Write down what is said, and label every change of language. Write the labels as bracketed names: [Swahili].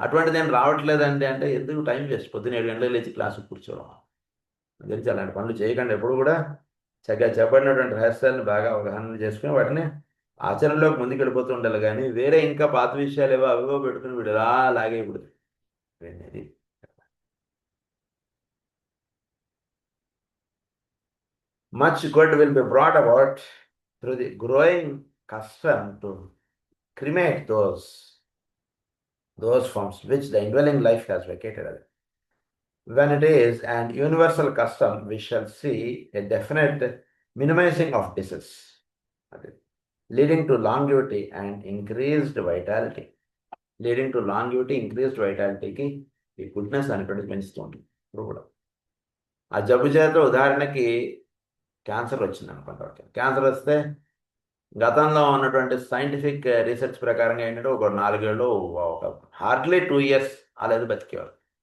[Telugu] అటువంటిది ఏం రావట్లేదండి అంటే ఎందుకు టైం వేస్ట్? పొద్దున్న 7 గంటలకు లేచి క్లాసుకు కూర్చోవడం గురించి అలాంటి పనులు చేయకండి. ఎప్పుడు కూడా చక్కగా చెప్పబడినటువంటి రహస్యాలను బాగా అవగాహన చేసుకుని వాటిని ఆచరణలోకి ముందుకు వెళ్ళిపోతూ ఉండాలి, కానీ వేరే ఇంకా పాత విషయాలు ఏవో అవివో పెట్టుకుని వీడు ఇలా లాగే ఇప్పుడు ఇది. [English] Much good will be brought about through the growing custom to cremate those forms which the indwelling life has vacated away. When it is an universal custom, we shall see a definite minimizing of disease, leading to longevity and increased vitality. Leading to longevity, increased vitality [Telugu] కి ఈ goodness అనేటువంటిది పెంచుతుంది. ఇప్పుడు కూడా ఆ జబ్బు చేత ఉదాహరణకి క్యాన్సర్ వచ్చింది అనుకుంటా. క్యాన్సర్ వస్తే గతంలో ఉన్నటువంటి సైంటిఫిక్ రీసెర్చ్ ప్రకారంగా ఏంటంటే ఒక 4 ఏళ్ళు, ఒక హార్డ్లీ 2 years అలా ఏదో బతికేవారు.